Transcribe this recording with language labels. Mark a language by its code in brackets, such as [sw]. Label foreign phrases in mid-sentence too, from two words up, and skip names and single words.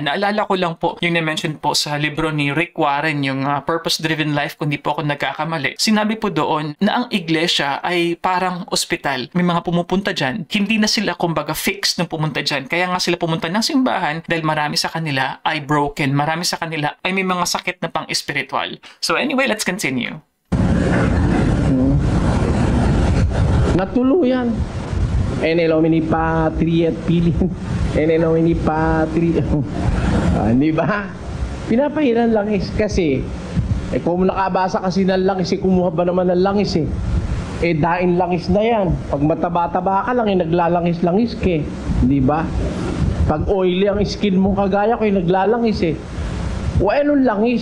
[tl] Naalala ko lang po yung na-mention po sa libro ni Rick Warren, yung Purpose-Driven Life, kung di po ako nagkakamali. Sinabi po doon na ang iglesia ay parang ospital. May mga pumupunta dyan. Hindi na sila kumbaga fixed nung pumunta dyan. Kaya nga sila pumunta ng simbahan dahil marami sa kanila ay broken. Marami sa kanila ay may mga sakit na pang-espiritual. [en] So anyway, let's continue. [tl] Natuluyan. [la] En el nomine Patria, Filii, en el nomine Patria. [tl] Di ba? Pinapahiran langis kasi kung nakabasa kasi ng langis, kumuha ba naman ng langis daing langis na yan. Pag mataba-taba ka lang, naglalangis-langis ka. Di ba? Pag oily ang skin mo kagaya ko, naglalangis O anong langis?